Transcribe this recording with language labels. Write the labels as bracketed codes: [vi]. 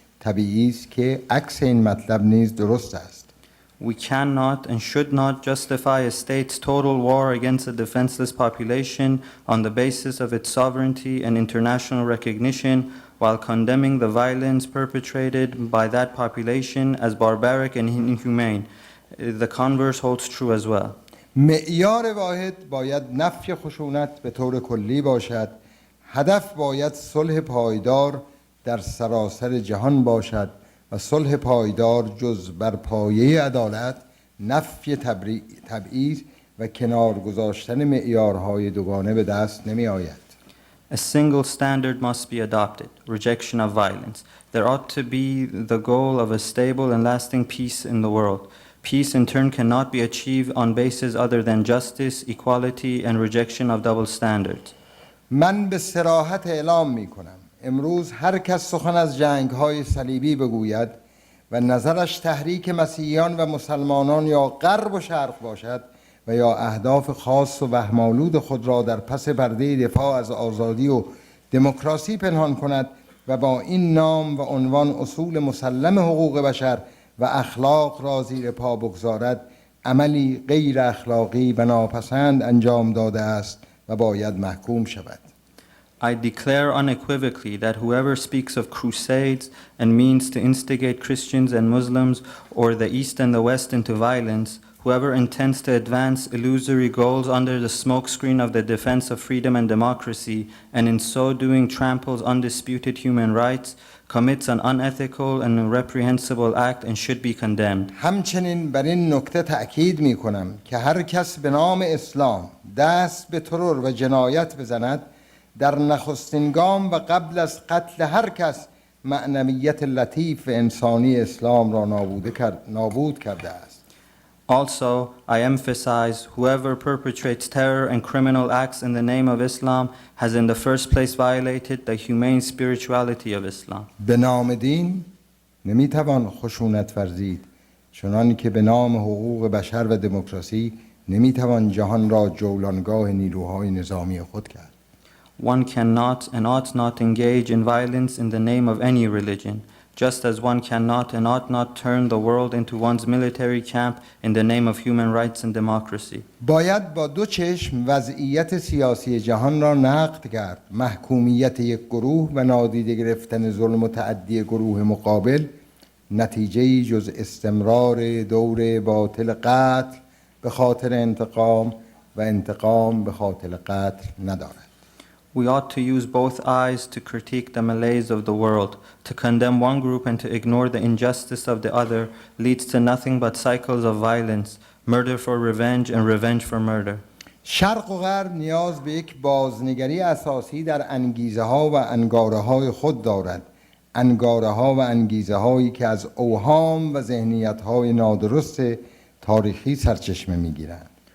[fa] طبیعی است که عکس این مطلب نیز درست است. [en] We cannot and should not justify a state's total war against a defenseless population on the basis of its sovereignty and international recognition while condemning the violence perpetrated by that population as barbaric and inhumane. The converse holds true as well. [fa] معیار واحد باید نفی خشونت به طور کلی باشد. هدف باید صلح پایدار در سراسر جهان باشد و صلح پایدار جز بر پایه عدالت، نفی تبعیض و کنار گذاشتن معیارهای دوگانه به دست نمی آید. [en] A single standard must be adopted, rejection of violence. There ought to be the goal of a stable and lasting peace in the world. Peace in turn cannot be achieved on bases other than justice, equality, and rejection of double standards. [fa] من به صراحت اعلام می کنم امروز هر کس سخن از جنگ‌های صلیبی بگوید و نظرش تحریک مسیحیان و مسلمانان یا غرب و شرق باشد و یا اهداف خاص و وهم‌آلود خود را در پس پرده دفاع از آزادی و دموکراسی پنهان کند و با این نام و عنوان اصول مسلم حقوق بشر و اخلاق را زیر پا بگذارد، عملی غیر اخلاقی و ناپسند انجام داده است و باید محکوم شود. [en] I declare unequivocally that whoever speaks of crusades and means to instigate Christians and Muslims or the East and the West into violence, whoever intends to advance illusory goals under the smokescreen of the defense of freedom and democracy, and in so doing tramples undisputed human rights, commits an unethical and reprehensible act and should be condemned. [fa] همچنین بر این نکته تأکید می کنم که هر کس به نام اسلام دست به ترور و جنایت بزند، در نخستین گام و قبل از قتل هر کس معنویت لطیف و انسانی اسلام را نابود کرده است. [en] Also, I emphasize whoever perpetrates terror and criminal acts in the name of Islam has in the first place violated the humane spirituality of Islam. [fa] به نام دین نمیتوان خشونت ورزید، چنان که به نام حقوق بشر و دموکراسی نمیتوان جهان را جولانگاه نیروهای نظامی خود کرد. [en] One cannot and ought not engage in violence in the name of any religion, just as one cannot and ought not turn the world into one's military camp in the name of human rights and democracy. [fa] باید با دو چشم وضعیت سیاسی جهان را نقد کرد. محکومیت یک گروه و نادیده گرفتن ظلم و تعدی گروه مقابل نتیجه‌ای جز استمرار دور باطل قتل به خاطر انتقام و انتقام به خاطر قتل ندارد. [en] We ought to use both eyes to critique the malaise of the world. To condemn one group and to ignore the injustice of the other leads to nothing but cycles of violence, murder for revenge and revenge for murder. [fa] شرق و غرب نیاز به یک بازنگری اساسی در انگیزه ها و انگاره های خود دارد. انگاره ها و انگیزه هایی که از اوهام و ذهنیت های نادرست تاریخی سرچشمه می گیرند.